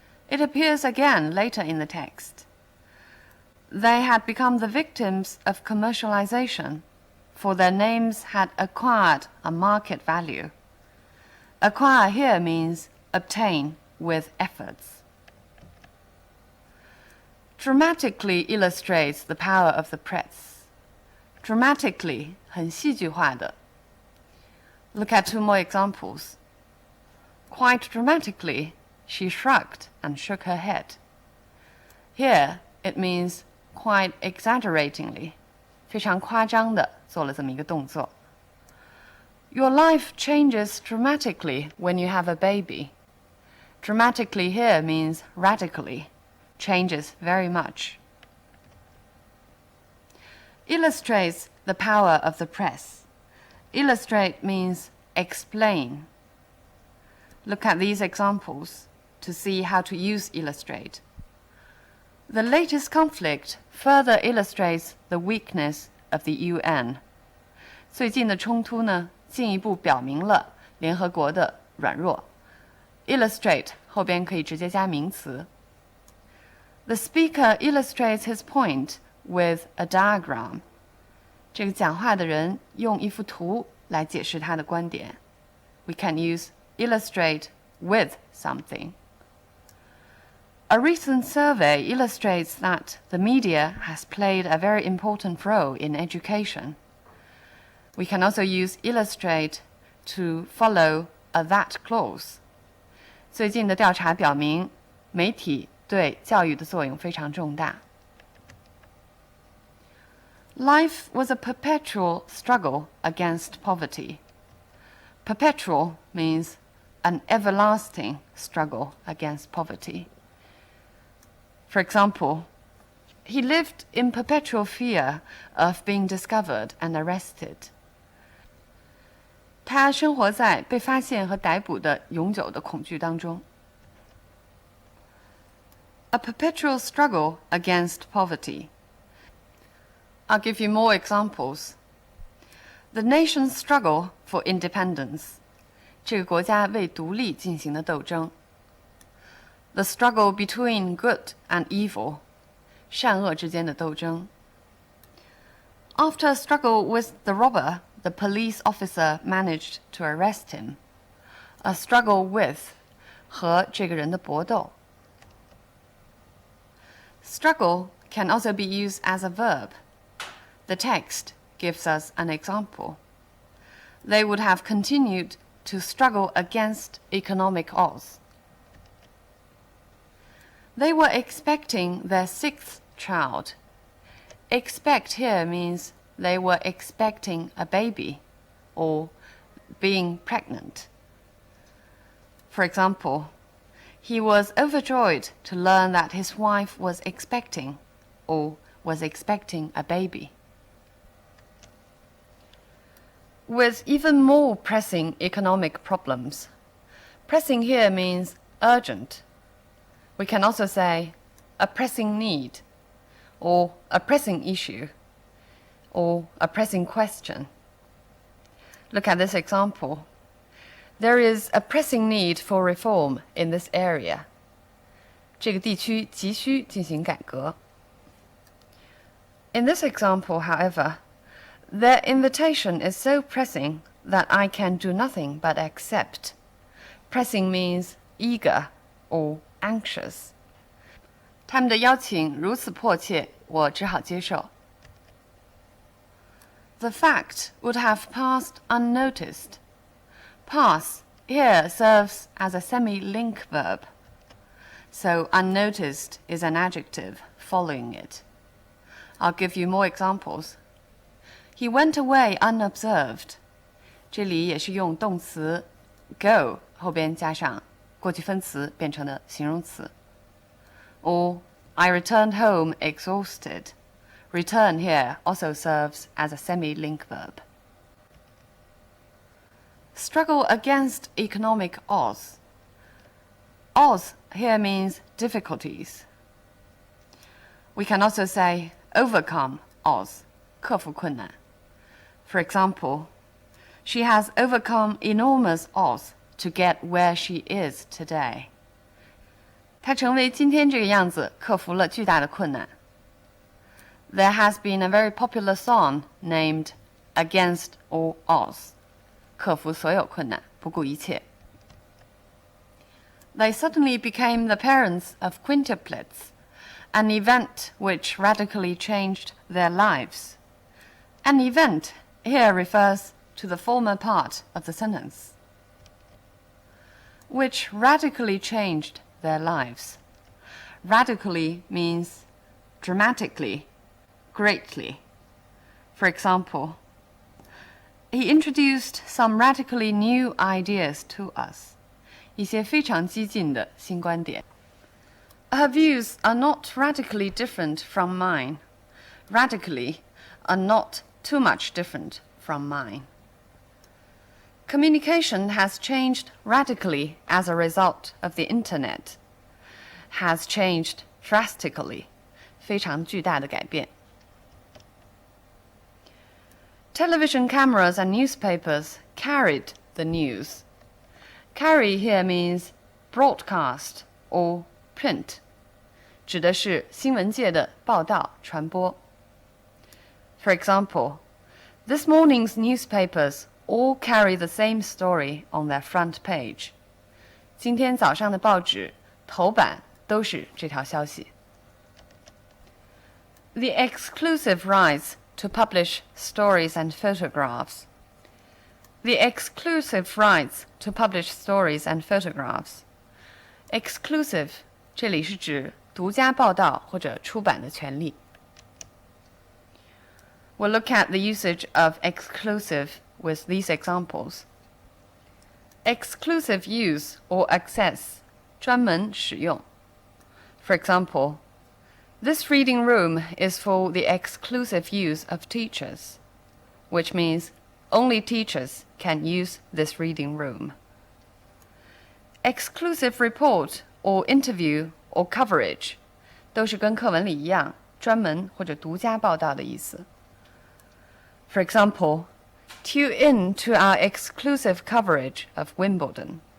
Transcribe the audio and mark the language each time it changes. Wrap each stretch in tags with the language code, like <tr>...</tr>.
<en>It appears again later in the text. They had become the victims of commercialization, for their names had acquired a market value. Acquire here means obtain with efforts. dramatically illustrates the power of the press.</en> <zh>Dramatically 很戏剧化的。</zh> <en>Look at two more examples. Quite dramatically, she shrugged and shook her head. Here, it means quite exaggeratingly.</en> <zh>非常夸张的做了这么一个动作。</zh> <en>Your life changes dramatically when you have a baby. Dramatically here means radically, changes very much. Illustrates the power of the press. Illustrate means explain. Look at these examples to see how to use illustrate. The latest conflict further illustrates the weakness of the UN.</en> <zh>最近的冲突呢，进一步表明了联合国的软弱。 Illustrate 后边可以直接加名词。</zh> <en>The speaker illustrates his point with a diagram.</en> <zh>这个讲话的人用一幅图来解释他的观点。</zh> <en>We can use illustrate with something. A recent survey illustrates that the media has played a very important role in education. We can also use illustrate to follow a that clause.</en> <zh>最近的调查表明，媒体对教育的作用非常重大。</zh> <en>Life was a perpetual struggle against poverty. Perpetual means an everlasting struggle against poverty. For example, he lived in perpetual fear of being discovered and arrested.</en> <zh>他生活在被发现和逮捕的永久的恐惧当中。</zh> <en>A perpetual struggle against poverty. I'll give you more examples. The nation's struggle for independence.</en> <zh>这个国家为独立进行的斗争。</zh> <en>The struggle between good and evil.</en> <zh>善恶之间的斗争。</zh> <en>After a struggle with the robber, the police officer managed to arrest him. A struggle with</en> <zh>和这个人的搏斗。</zh> <en>Struggle can also be used as a verb. The text gives us an example. They would have continued to struggle against economic odds. They were expecting their sixth child. Expect here means they were expecting a baby or being pregnant. For example, he was overjoyed to learn that his wife was expecting or was expecting a baby. With even more pressing economic problems. Pressing here means urgent. We can also say a pressing need, or a pressing issue, or a pressing question. Look at this example. There is a pressing need for reform in this area.</en> <zh>这个地区急需进行改革。</zh> <en>In this example, however, their invitation is so pressing that I can do nothing but accept. Pressing means eager or anxious.</en> <zh>他们的邀请如此迫切，我只好接受。</zh> <en>The fact would have passed unnoticed. Pass here serves as a semi-link verb. So unnoticed is an adjective following it. I'll give you more examples. He went away unobserved.</en> <zh>这里也是用动词 go 后边加上过去分词变成了形容词。</zh> <en>Or I returned home exhausted. Return here also serves as a semi-link verb. Struggle against economic odds. Odds here means difficulties. We can also say overcome odds,</en> <zh>克服困难。</zh> <en>For example, she has overcome enormous odds to get where she is today.</en> <zh>她成为今天这个样子，克服了巨大的困难。</zh> <en>There has been a very popular song named Against All Odds.</en> <zh>克服所有困难，不顾一切。</zh> <en>They suddenly became the parents of quintuplets an event which radically changed their lives. An event here refers to the former part of the sentence. Which radically changed their lives. Radically means dramatically, greatly. For example, he introduced some radically new ideas to us.</en> <zh>一些非常激进的新观点。</zh> <en>Her views are not radically different from mine. Radically are not too much different from mine. Communication has changed radically as a result of the internet. Has changed drastically.</en> <zh>非常巨大的改变。</zh> <en>Television cameras and newspapers carried the news. Carry here means broadcast or print.</en> <zh>指的是新闻界的报道传播。</zh> <en>For example, this morning's newspapers all carry the same story on their front page.</en> <zh>今天早上的报纸头版都是这条消息。</zh> <en>The exclusive rights to publish stories and photographs. The exclusive rights to publish stories and photographs.</en> <zh>Exclusive 这里是指独家报道或者出版的权利。</zh> <en>We'll look at the usage of exclusive with these examples. Exclusive use or access</en> <zh>专门使用。</zh> <en>For example, this reading room is for the exclusive use of teachers, which means only teachers can use this reading room. Exclusive report or interview or coverage</en> <zh>都是跟课文里一样，专门或者独家报道的意思。</zh> <en>For example, tune in to our exclusive coverage of Wimbledon.</en>